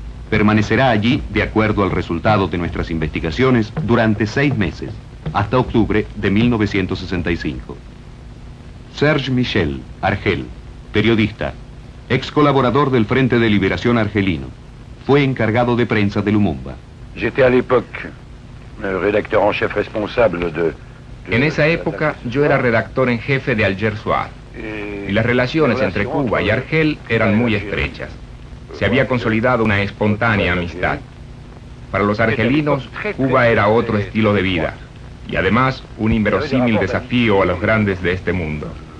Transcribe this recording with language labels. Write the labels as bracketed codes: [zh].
[es] Permanecerá allí, de acuerdo al resultado de nuestras investigaciones, durante 6 meses, hasta octubre de 1965. Serge Michel, Argel, periodista, ex colaborador del Frente de Liberación Argelino, fue encargado de prensa de Lumumba. [fr] J'étais à l'époque rédacteur en chef responsable de... [es] En esa época yo era redactor en jefe de Alger Soir, y las relaciones entre Cuba y Argel eran muy estrechas. Se había consolidado una espontánea amistad. Para los argelinos, Cuba era otro estilo de vida, y además un inverosímil desafío a los grandes de este mundo.